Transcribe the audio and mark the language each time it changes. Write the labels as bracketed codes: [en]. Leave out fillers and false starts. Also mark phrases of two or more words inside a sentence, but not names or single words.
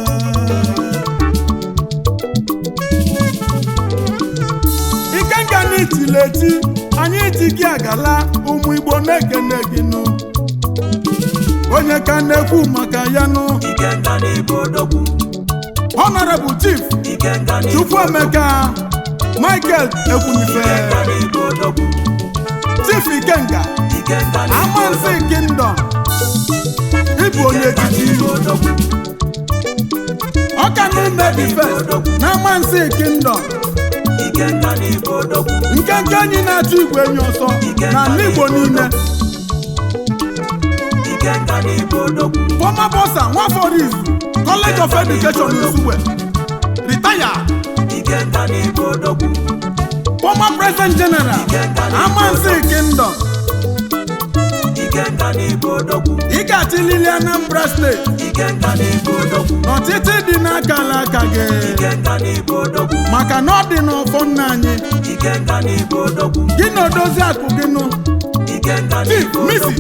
[ig] ikenga n'itile eti anyị ji gị agala ụmụ Igbo na-ekene gị nụ onye ka na-ekwu maka ya nụ Honorable Chief Chukwuemeka Michael Ekwunife Chief Ikenga Amansi Kingdom ịbụ onye echichi ọka n'ime [en] the first [ig] na Amansi Kingdom nke anyị na-achụ igwe enyi ọsọ n'ala Igbo niile [en] former bossa Nwafọrizu College of Education Nsugbe retire former President General Amansi Kingdom [ig] ị ga-achịlili Anambra State n'ọchịchị dị n'akala aka gị maka na ọ dị n'ọfọ nna anyị gị na odozi akụ gị nụ Chief Mrs.